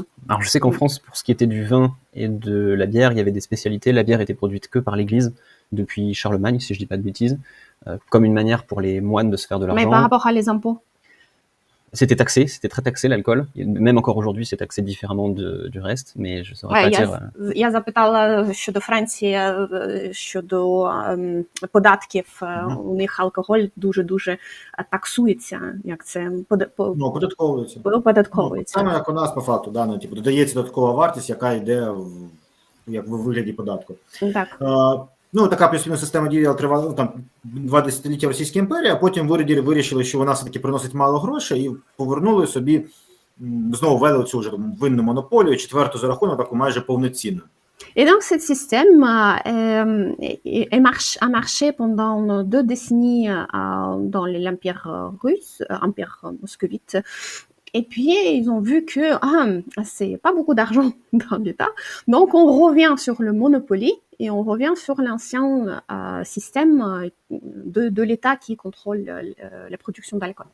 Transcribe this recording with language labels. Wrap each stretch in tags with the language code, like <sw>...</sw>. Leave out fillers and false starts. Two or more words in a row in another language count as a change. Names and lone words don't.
<fr>Alors je sais qu'en France, pour ce qui était du vin et de la bière, il y avait des spécialités. La bière était produite que par l'Église depuis Charlemagne, si je dis pas de bêtises, comme une manière pour les moines de se faire de Mais par l'argent. rapport à les impôts, C'était taxé, c'était très taxé l'alcool. Même encore aujourd'hui, c'est taxé différemment du reste, mais je saurais pas dire.</fr> <uk>я запитала щодо Франції, щодо податків. У них алкоголь дуже таксується, як це Ну, оподатковується. оподатковується. Саме як у нас по факту, да, ну, типу, додається додаткова вартість, яка йде як в вигляді податку. Так. Ну, така плюс-мінус система діяла тривала там 2 десятиліття в Російській імперії, а потім вирішили, що вона все-таки приносить мало грошей і повернули собі, знову ввели цю вже винну монополію, четверту за рахунок, таку майже повноцінну.</uk> <fr>Et donc, ce système a marché pendant 2 décennies dans l'Empire russe, Empire moscovite. Et puis, ils ont vu que c'est pas beaucoup d'argent dans l'État. Donc, on revient sur le Monopoly et on revient sur l'ancien système de l'État qui contrôle la production d'alcool.</fr>